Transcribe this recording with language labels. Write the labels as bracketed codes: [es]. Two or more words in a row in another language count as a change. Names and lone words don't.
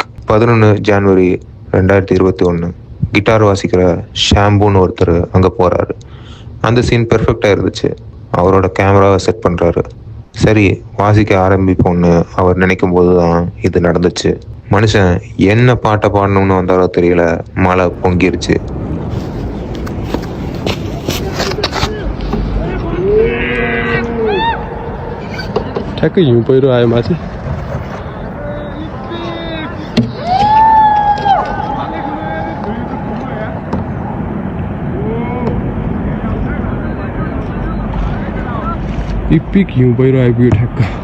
[ta] 11 ஜனவரி 2021 கிட்டார் வாசிக்கிற ஷாம்பூன்னு ஒருத்தர் அங்கே போகிறாரு. அந்த சீன் பெர்ஃபெக்டாக இருந்துச்சு. அவரோட கேமராவை செட் பண்ணுறாரு. சரி வாசிக்க ஆரம்பிப்போம்னு அவர் நினைக்கும் போது தான் இது நடந்துச்சு. மனுஷன் என்ன பாட்டை பாடணும்னு வந்தாரோ தெரியல, மழை பொங்கிருச்சு. [ne] ठ्याक्कै हिउँ पहिरो आयो माथि. इपिक हिउँ पहिरो आइपुग्यो ठ्याक्क.